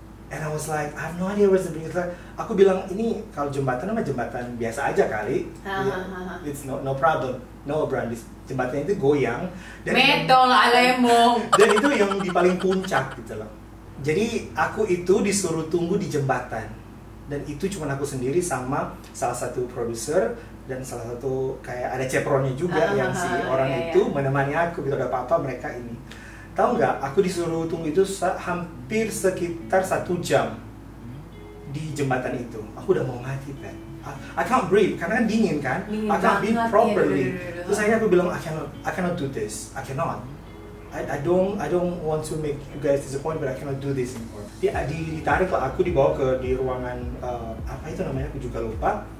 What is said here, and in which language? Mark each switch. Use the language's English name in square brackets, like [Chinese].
[English] And I was like, I have no idea where's the bridge. [Indonesian] Aku bilang, ini kalau jembatan mah jembatan biasa aja kali. [English] It's no problem. No, Bran, [Indonesian] jembatan itu goyang. Metol alemong. Dan itu yang di paling puncak gitu loh. Jadi aku itu disuruh tunggu di jembatan. Dan itu cuma aku sendiri sama salah satu produser dan salah satu kayak ada cepronnya juga yang si orang itu menemani aku gitu, ada apa-apa mereka ini. Tahu nggak, aku disuruh tunggu itu hampir sekitar 1 jam di jembatan itu. Aku udah mau mati, Pat. [English] I can't breathe, [Indonesian] karena kan dingin kan. [English] I can't breathe properly. [Indonesian] Terus akhirnya aku bilang, [English] I cannot do this. I cannot. I don't want to make you guys disappointed, but I cannot do this anymore. [Indonesian] Ditarik lah, aku dibawa di ruangan apa itu namanya, aku juga lupa.